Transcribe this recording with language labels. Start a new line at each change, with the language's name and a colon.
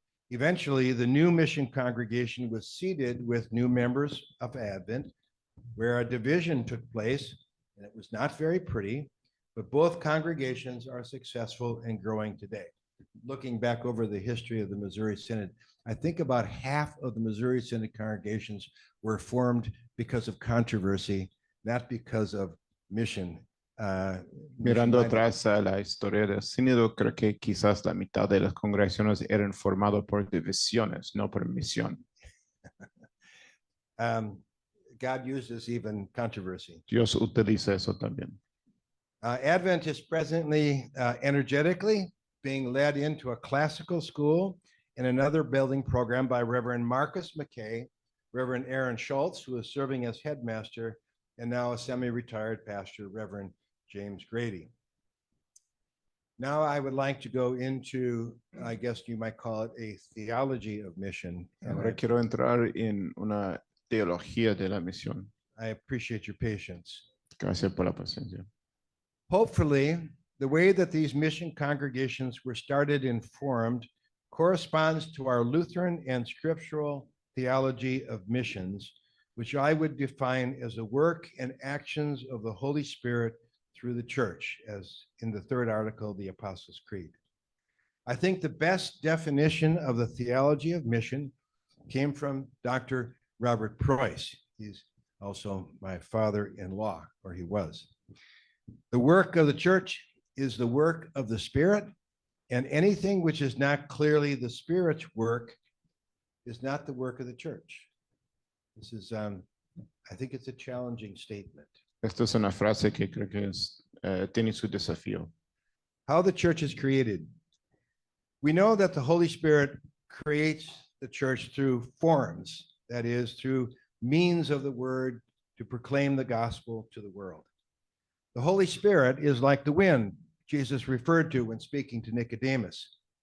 English: Eventually, the new mission congregation was seated with new members of Advent, where a division took place, and it was not very pretty, but both congregations are successful and growing today. Looking back over the history of the Missouri Synod, I think about half of the Missouri Synod congregations were formed because of controversy, not because of mission.
Spanish: Mirando atrás a la historia del sínodo, creo que quizás la mitad de las congregaciones eran formadas por divisiones, no por misión.
English: God uses even controversy.
Spanish: Dios utiliza eso también.
English: Advent is presently energetically being led into a classical school and another building program by Reverend Marcus McKay, Reverend Aaron Schultz, who is serving as headmaster, and now a semi-retired pastor, Reverend James Grady. Now I would like to go into, I guess you might call it a theology of mission. And
Spanish: Ahora quiero entrar en una teología de la misión.
English: I appreciate your patience.
Spanish: Gracias por la paciencia.
English: Hopefully, the way that these mission congregations were started and formed corresponds to our Lutheran and scriptural theology of missions, which I would define as the work and actions of the Holy Spirit through the church, as in the third article of the Apostles' Creed. I think the best definition of the theology of mission came from Dr. Robert Preuss. He's also my father-in-law, or he was. The work of the church is the work of the Spirit, and anything which is not clearly the Spirit's work is not the work of the church. This is, I think it's a challenging statement.
Spanish: Esta es una frase que creo que tiene su desafío.
English: How the church is created. We know that the Holy Spirit creates the church through forms, that is, through means of the word to proclaim the gospel to the world. The Holy Spirit is like the wind Jesus referred to when speaking to Nicodemus.